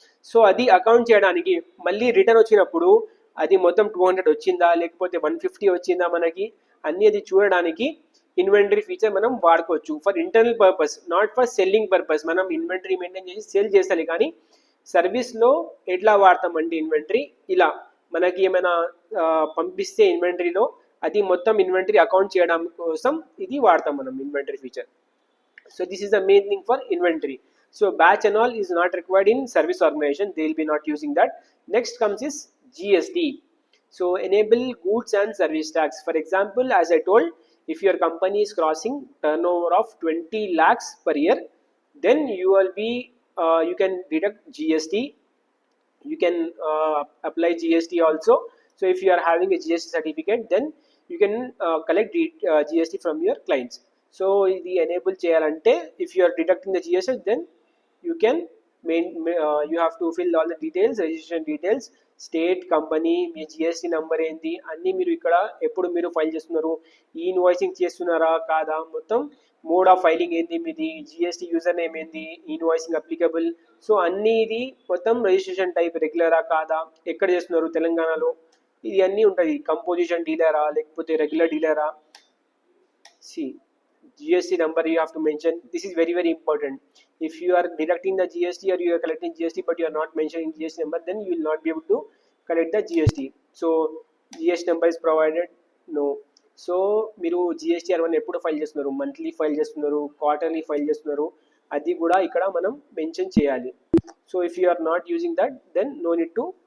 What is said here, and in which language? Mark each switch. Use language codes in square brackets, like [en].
[te] So అది account చేయడానికి మళ్ళీ రిటర్న్ వచ్చినప్పుడు అది మొత్తం 200 వచ్చిందా లేకపోతే 150 వచ్చిందా మనకి అన్ని అది చూడడానికి ఇన్వెంటరీ ఫీచర్ మనం వాడుకోవచ్చు [en] For internal purpose, not for selling purpose. [te] మనం ఇన్వెంటరీ మెయింటైన్ చేసి సేల్ చేయాలి, కానీ సర్వీస్లో ఎట్లా వాడతామంటే ఇన్వెంటరీ ఇలా మనకి ఏమైనా పంపిస్తే ఇన్వెంటరీలో అది మొత్తం ఇన్వెంటరీ అకౌంట్ చేయడం కోసం ఇది వాడతాం మనం inventory feature. [en] So this is the main thing for inventory. So batch and all is not required in service organization, they will be not using that. Next comes is GST. So enable goods and service tax. For example, as I told, if your company is crossing turnover of 20 lakhs per year, then you will be you can deduct GST, you can apply GST also. So if you are having a GST certificate, then you can collect GST from your clients. [te] So ఇది enable చేయాలంటే [en] if you are deducting the GST then you can you have to fill all the details, [te] registration details, state, company, మీ GST number ఏంటి అన్నీ మీరు ఇక్కడ ఎప్పుడు మీరు file చేస్తున్నారు, e invoicing చేస్తున్నారా కాదా, మొత్తం మోడ్ ఆఫ్ ఫైలింగ్ ఏంది మీది, జిఎస్టీ యూజర్ నేమ్ ఏంది, ఇన్వాయిసింగ్ అప్లికబుల్, సో అన్నీ ఇది మొత్తం రిజిస్ట్రేషన్ టైప్ రెగ్యులరా కాదా, ఎక్కడ చేస్తున్నారు తెలంగాణలో, ఇది అన్నీ ఉంటుంది. కంపోజిషన్ డీలరా లేకపోతే regular డీలరా, [en] C GST number you have to mention. This is very important. If you are deducting the GST or you are collecting GST but you are not mentioning GST number, then you will not be able to collect the GST. So GST number is provided, no. [te] So మీరు GST R1 ఎప్పుడు file చేస్తున్నారు, monthly file చేస్తున్నారు, quarterly file చేస్తున్నారు, అది కూడా ఇక్కడ మనం mention చేయాలి. [en] So if you are not using that then no need to.